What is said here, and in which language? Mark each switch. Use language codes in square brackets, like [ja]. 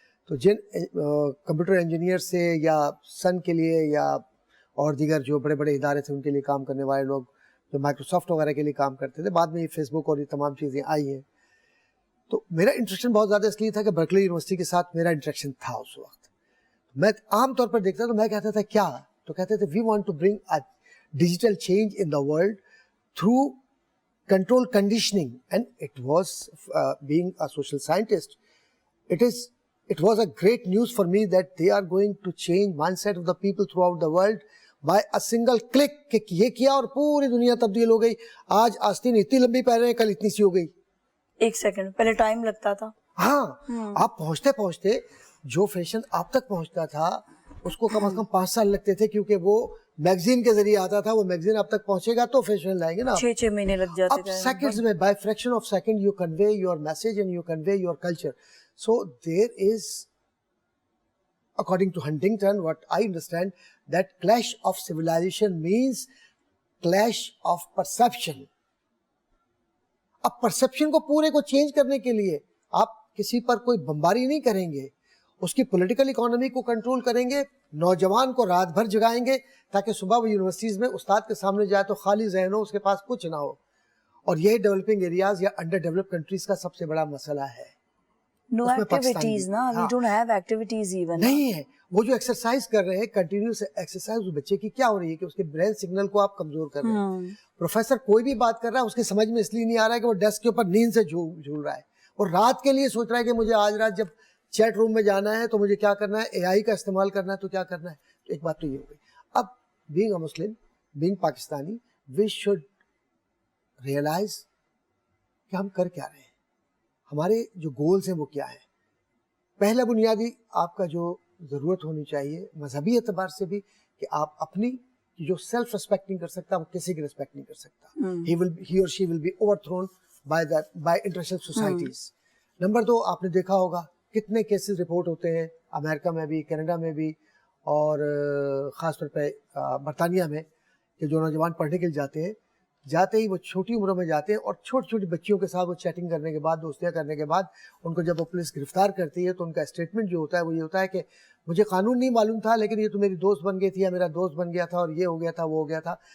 [ur] تو جن computer engineer سے یا سن کے لیے یا اور دیگر جو بڑے بڑے ادارے تھے ان کے لیے کام کرنے والے لوگ جو مائکروسافٹ وغیرہ کے لیے کام کرتے تھے, بعد میں یہ فیس بک اور یہ تمام چیزیں آئی ہیں. تو میرا انٹریکشن بہت زیادہ اس لیے تھا کہ برکلی یونیورسٹی کے ساتھ میرا انٹریکشن تھا اس وقت. میں عام طور پر دیکھتا تو میں کہتا تھا کیا, تو کہتے تھے [en] We want to bring a digital change in the world through control conditioning. And it was being a social scientist, it was a great news for me that they are going to change mindset of the people throughout the world by a single click. [ur] کہ یہ کیا اور پوری دنیا تبدیل ہو گئی. آج آستین اتنی لمبی پہن رہے ہیں, کل اتنی سی ہو گئی. 1 سیکنڈ پہلے ٹائم لگتا تھا. ہاں, آپ پہنچتے پہنچتے جو فیشن آپ تک پہنچتا تھا اس کو کم از کم 5 سال لگتے تھے, کیونکہ وہ میگزین کے ذریعے آتا تھا. وہ میگزین آپ تک پہنچے گا تو فیشن لائیں گے نا. 6 مہینے لگ جاتے تھے. اب سیکنڈز میں, [en] By fraction of second you convey your message and you convey your culture. So there is, according to Huntington, what I understand, that clash of civilization means clash of perception. [ur] اب perception کو پورے کو change کرنے کے لیے آپ کسی پر کوئی بمباری نہیں کریں گے, اس کی پولیٹیکل اکانومی کو کنٹرول کریں گے, نوجوان کو رات بھر جگائیں گے تاکہ صبح وہ یونیورسٹیز میں استاد کے سامنے جائے تو خالی ذہن ہو, اس کے پاس کچھ نہ ہو. اور یہ ڈیولپنگ ایریاز یا انڈر ڈیولپ کنٹریز کا سب سے بڑا مسئلہ ہے. [en] No activities نا, we don't have activities even. [ur] نہیں ہے. وہ جو ایکسرسائز کر رہے ہیں, کنٹینیوس ایکسرسائز اس بچے کی کیا ہو رہی ہے کہ اس کے برین سگنل کو آپ کمزور کر رہے ہیں. پروفیسر کوئی بھی بات کر رہا ہے اس کے سمجھ میں اس لیے نہیں آ رہا ہے کہ وہ ڈیسک کے اوپر نیند سے جھول رہا ہے, اور رات کے لیے سوچ رہا ہے کہ مجھے آج رات جب چیٹ روم میں جانا ہے تو مجھے کیا کرنا ہے, اے آئی کا استعمال کرنا ہے تو کیا کرنا ہے. تو ایک بات تو یہ ہو گئی. اب [en] being a Muslim, being Pakistani, we should realise [ur] کہ ہم کر کیا رہے ہیں, ہمارے جو گولز ہیں وہ کیا ہیں. پہلا بنیادی آپ کا جو ضرورت ہونی چاہیے مذہبی اعتبار سے بھی, کہ آپ اپنی جو سیلف ریسپیکٹ نہیں کر سکتا وہ کسی کی ریسپیکٹ نہیں کر سکتا. [en] he or she will be overthrown by international societies. [ur] Number 2, آپ نے دیکھا ہوگا کتنے کیسز رپورٹ ہوتے ہیں امریکہ میں بھی, کینیڈا میں بھی, اور خاص طور پہ برطانیہ میں, کہ جو نوجوان پڑھنے کے لیے جاتے ہیں, جاتے ہی وہ چھوٹی عمروں میں جاتے ہیں اور چھوٹی چھوٹی بچیوں کے ساتھ وہ چیٹنگ کرنے کے بعد, دوستیاں کرنے کے بعد ان کو جب وہ پولیس گرفتار کرتی ہے تو ان کا اسٹیٹمنٹ جو ہوتا ہے وہ یہ ہوتا ہے کہ مجھے قانون نہیں معلوم تھا لیکن یہ تو میری دوست بن گئی تھی یا میرا دوست بن گیا تھا اور یہ ہو گیا تھا, وہ ہو گیا تھا.